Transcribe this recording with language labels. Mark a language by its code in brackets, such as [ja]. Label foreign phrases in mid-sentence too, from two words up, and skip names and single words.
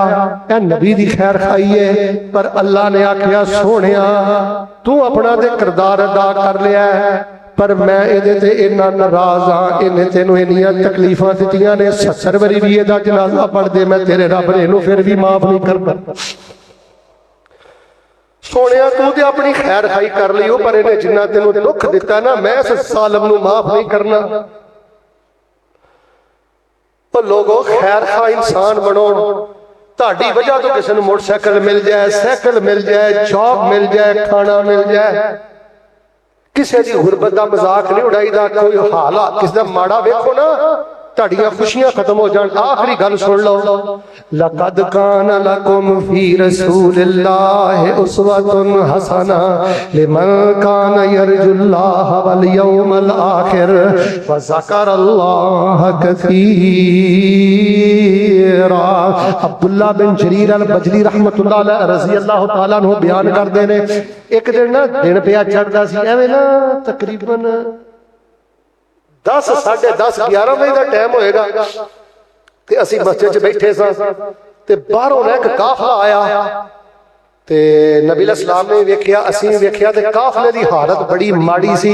[pa] اے نبی دی خیر خائی ہے، پر اللہ نے آکھیا سوہنیا تو اپنا تے کردار ادا کر لیا ہے، پر میں ایہدے تے انا ناراض ہاں، انہیں تینوں انیاں تکلیفاں دتیاں نے، 70 واری بھی ایہدا جنازہ پڑھ دے میں تیرے رب نے ایہنوں پھر بھی معاف نہیں کرنا. سوہنیا تو تے اپنی خیر خائی کر لیو، پر انہیں جنا تینوں دکھ دتا نا، میں اس ظالم نوں معاف نہیں کرنا. [ur] تو لوگو خیر خا انسان بنو. [pa] تہاڈی وجہ تو کسی نوں موٹر سائیکل مل جائے، سائیکل مل جائے، جاب مل جائے، کھانا مل جائے، کسی کی غربت کا مذاق نہیں اڑائیدا. کوئی حالات کسی کا ماڑا ویکھو نا، تہاڈیاں خوشیاں ختم ہو جان. آخری گل سن لو, [ar] لقد كان لكم في رسول الله أسوة حسنة لمن كان يرجو الله واليوم الآخر وذكر الله كثيرا. [pa] अब्दुल्ला बिन जरीर अल बजली [ar] رحمة الله عليه رضي الله تعالى عنه [ur] بیان کرتے ہیں, [pa] ایک دن نا دن پیا چڑھدا سی، ایویں نا تقریباً 10 ساڑھے 10 11 بجے کا ٹائم ہوئے گا، تے اسی مسجد چ بیٹھے ساں، تے باہروں نا ایک قافلہ آیا، تے نبی [ar] عليه السلام [pa] نے ویکھیا، اسیں ویکھیا، تے قافلے دی حالت بڑی ماڑی سی.